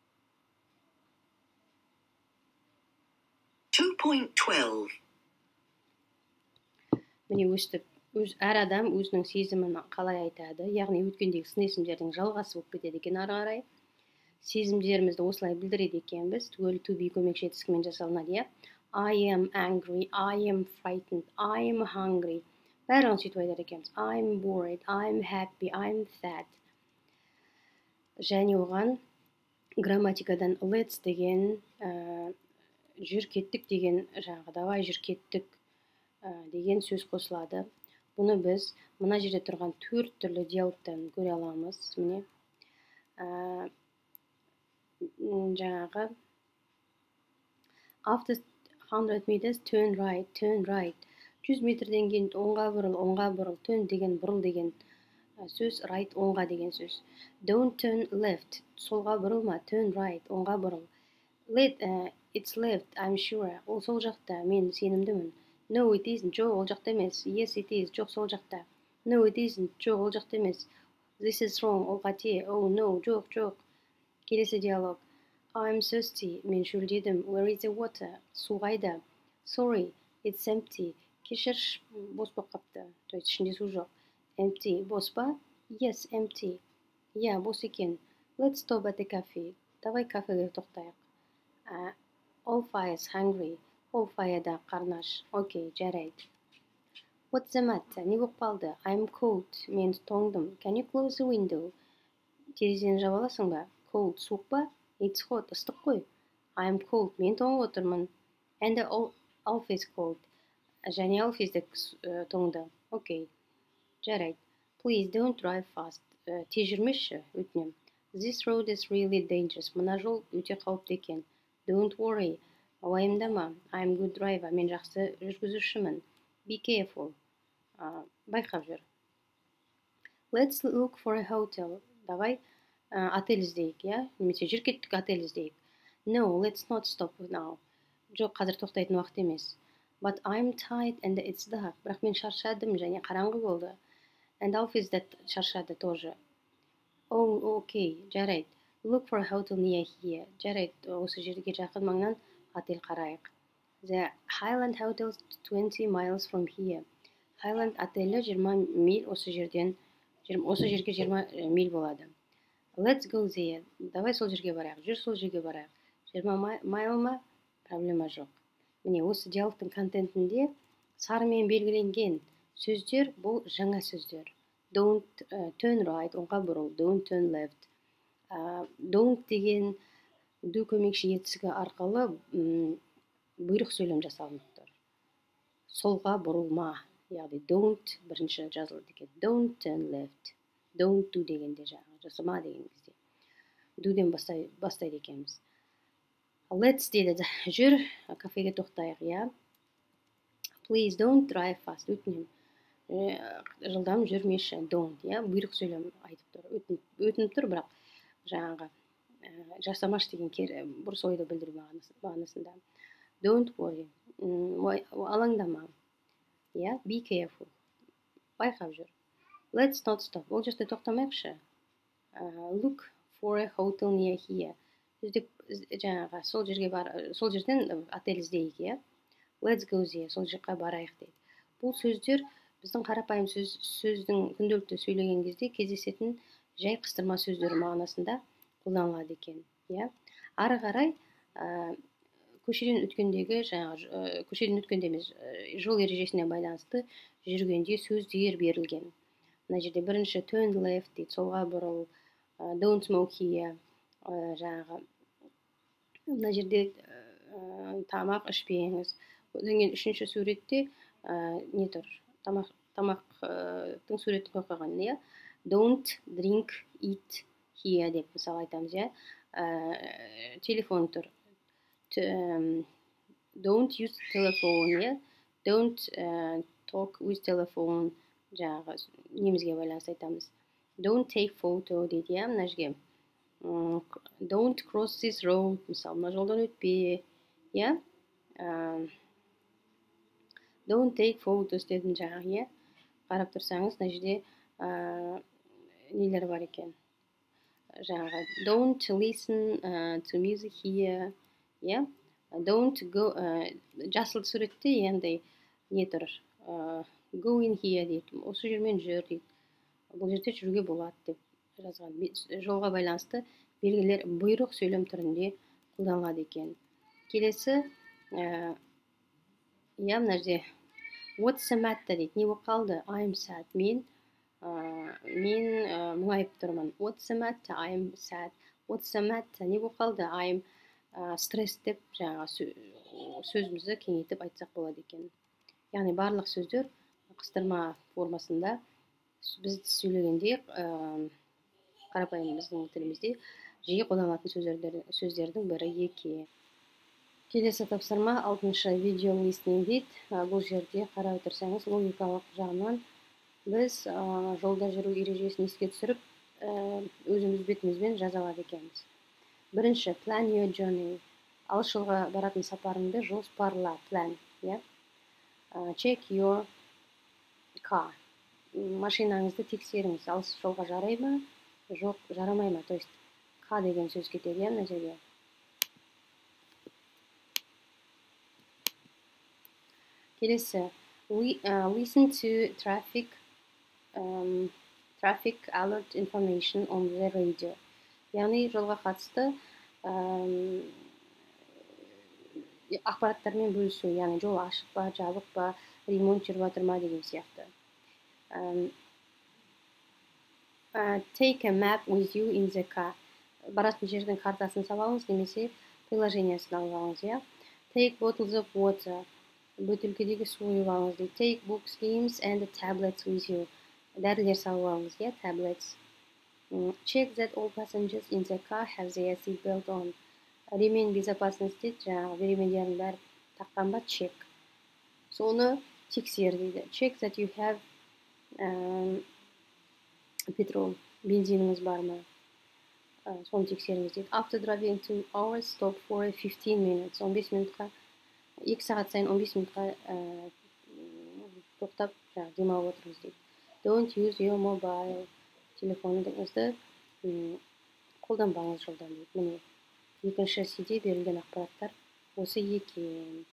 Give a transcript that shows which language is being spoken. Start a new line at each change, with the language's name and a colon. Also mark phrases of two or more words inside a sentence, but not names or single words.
Kazakh: 2.12 Міне өстіп, әр адам өзінің сезімін қалай айтады, яғни өткендегі сын есімдердің жалғасы болып кетеді екен ары қарай. Сезімдерімізді осылай білдіреді екенбіз. Түгел
English: to be
Kazakh: көмекші етістікімен жасалынады, иә.
English: I am angry, I am frightened, I am hungry.
Kazakh: Бәрін сөйтіп айтады екенбіз.
English: I'm bored, I'm happy, I'm sad.
Kazakh: Және оған грамматикадан let's деген, жүр кеттік деген, жаңағы давай жүр кеттік деген сөз қосылады. Бұны біз мына жерде тұрған 4 түрлі диалогтан көре аламыз. Міне жаңағы
English: after 100 meters turn right,
Kazakh: 100 метрден кейін оңға бұрыл, turn деген бұрыл деген сөз, right оңға деген сөз.
English: Don't turn left,
Kazakh: солға бұрылма,
English: turn right,
Kazakh: оңға бұрыл.
English: It's left, I'm sure,
Kazakh: ол сол жақта, мен сенімдімін.
English: No, it isn't,
Kazakh: жоқ, ол жақта емес.
English: Yes, it is,
Kazakh: жоқ, сол жақта.
English: No, it isn't,
Kazakh: жоқ, ол жақта емес.
English: This is wrong,
Kazakh: ол қате.
English: Oh, no,
Kazakh: жоқ. Келесі диалог.
English: I'm thirsty,
Kazakh: мен шөлдедім.
English: Where is the water?
Kazakh: Су қайда?
English: Sorry, it's empty.
Kazakh: Кешір, бос болып қапты.
Russian: То есть
Kazakh: ішінде су жоқ. Empty, бос па?
English: Yes, empty. Yeah,
Kazakh: бос екен.
English: Let's stop at the cafe.
Kazakh: Давай кафеге тоқтайық.
English: Alfie is hungry.
Kazakh: Alfie'да қарнаш. Окей, жарайды.
English: What's the matter?
Kazakh: Не болып қалды?
English: I'm cold.
Kazakh: Мен тоңдым.
English: Can you close the window?
Kazakh: Терезені жаба аласың ба? Cold, суық па?
English: It's hot,
Kazakh: ыстық қой.
English: I'm cold.
Kazakh: Мен тоңып отырмын.
English: And Alfie is cold.
Kazakh: Және Alfie де тоңды. Окей, жарайды.
English: Please don't drive fast.
Kazakh: Тез жүрмеші, өтінем.
English: This road is really dangerous.
Kazakh: Мына жол өте қауіпті екен.
English: Don't worry. Уайымдама. I'm good driver.
Kazakh: Мен жақсы жүргізушімін.
English: Be careful.
Kazakh: Байқап жүр.
English: Let's look for a hotel.
Kazakh: Давай отель іздейік, иә? Немесе жүр кеттік отель іздейік.
English: No, let's not stop now.
Kazakh: Жоқ, қазір тоқтайтын уақыт емес.
English: But I'm tired and it's dark.
Kazakh: Бірақ мен шаршадым және қараңғы болды. And Alfie де шаршады тоже.
English: Oh, okay,
Kazakh: жарайды.
English: Look for a hotel near here.
Kazakh: Жарайды, осы жерге жақын маңнан отель қарайық. The Highland Hotel 20 miles from here. Highland отелі 20 миль осы жерден, осы жерге 20 миль болады.
English: Let's go there.
Kazakh: Давай сол жерге барайық. Жүр сол жерге барайық. 20 майл ма? Проблема жоқ. Міне осы диалогтың контентінде сарымен белгіленген сөздер бұл жаңа сөздер.
English: Don't turn right,
Kazakh: оңға бұрыл.
English: Don't turn left.
Kazakh: Don't деген do көмекші етістігі арқылы бұйрық сөйлем жасалынып тұр. Солға бұрылма. Яғни don't бірінші жазылды екен.
English: Don't turn left. Don't do
Kazakh: дегенде жаңағы жасама деген кезде. Do'ден бастайды екенбіз. Let's деді. Жүр, кафеге тоқтайық, иә.
English: Please don't drive fast.
Kazakh: Өтінем. Жылдам жүрмеші. Don't, иә. Бұйрық сөйлем айтып тұр. Өтініп тұр, бірақ жаңағы жасамаш деген бұрыс ойды білдіру мағынасында.
English: Don't worry. Алаңдама. Yeah, be careful.
Kazakh: Байқап жүр.
English: Let's not stop.
Kazakh: Ол жерде тоқтамайықшы. Look for a hotel near here. Жаңағы сол жерден отель іздейік, иә. Let's go there. Сол жаққа барайық дейді. Бұл сөздер біздің қарапайым сөздің күнделікті сөйлеген кезде кездесетін жай қыстырма сөздері мағынасында қолданылады екен, иә. Ары қарай көшеден өткенде емес, жол ережесіне байланысты жүргенде сөздер берілген. Мына жерде бірінші
English: turn left
Kazakh: дейді, солға бұрыл.
English: Don't smoke here.
Kazakh: Жаңағы мына жерде тамақ ішпеңіз. Одан кейін үшінші суретте не тұр? Тамақтың суретін қойған, иә.
English: Don't drink, eat here
Kazakh: деп мысалы айтамыз, иә. Телефон тұр.
English: Don't use telephone, иә. Don't talk with telephone.
Kazakh: Жаңағы немізге байланысты айтамыз.
English: Don't take photo
Kazakh: дейді, иә, мына жерге.
English: Don't cross this road.
Kazakh: Мысалы, мына жолдан өтпе, иә.
English: Don't take photos
Kazakh: дедім жаңағы, иә. Қарап тұрсаңыз, мына жерде нелер бар екен.
English: Жаңағы don't listen to music here, иә. Don't go,
Kazakh: жасыл суретте енді не тұр?
English: Go in here
Kazakh: дейді. Осы жермен жүр дейді. Бұл жерде жүруге болады деп жазған. Жолға байланысты белгілер бұйрық сөйлем түрінде қолданылады екен. Келесі, иә, мына жерде
English: what's the matter
Kazakh: дейді. Не болып қалды?
English: I'm sad.
Kazakh: Мен мұңайып тұрмын.
English: What's the matter? I'm sad. What's the matter?
Kazakh: Не болып қалды?
English: I'm stressed
Kazakh: деп жаңа сөзімізді кеңейтіп айтсақ болады екен. Яғни барлық сөздер қыстырма формасында біз сөйлегенде қарапайым біздің тілімізде жиі қолданылатын сөздердің бірі екен. Келесі тапсырма 6-шы видео listening дейді. Бұл жерде қарап отырсаңыз, логикалық жағынан біз жолда жүру ережесін еске түсіріп, өзіміз бетімізбен жаза алады екенбіз. Бірінші,
English: plan your journey.
Kazakh: Алыс жолға баратын сапарыңды жоспарла,
English: plan, yeah? Check your car.
Kazakh: Машинаңызды тексеріңіз. Алыс жолға жарай ма? Жоқ, жарамай ма?
Russian: То есть,
Kazakh: car деген сөз кетеді, yeah, мына жерге. Келесі,
English: listen to traffic alert information on the radio.
Kazakh: Яғни жолға қатысты ақпараттармен бөлісу, яғни жол ашық па, жабық па, ремонт жүріп жатыр ма деген сияқты.
English: Take a map with you in the car.
Kazakh: Баратын жердің картасын салып алыңыз, немесе приложениясын алып алыңыз, иә.
English: Take bottles of water.
Kazakh: Бөтелкедегі су құйып алыңыз дейді.
English: Take books, games and tablets with you.
Kazakh: Дәрілер салып алыңыз, иә,
English: tablets. Check that all passengers in the car have their seat belt on.
Russian: Ремень безопасности,
Kazakh: жаңағы ремендердің бәрі таққан ба? Check. Соны тексер дейді.
English: Check that you have petrol.
Kazakh: Бензиніңіз бар ма? Соны тексеріңіз дейді.
English: After driving 2 hours, stop for 15 minutes.
Kazakh: 15 минутқа, 2 сағат сайын 15 минутқа тоқтап, демалып отырыңыз дейді.
English: Don't use your mobile.
Kazakh: Телефоныңызды қолданбаңыз жолдан дейді. Міне, екінші сиде берілген ақпараттар осы екен.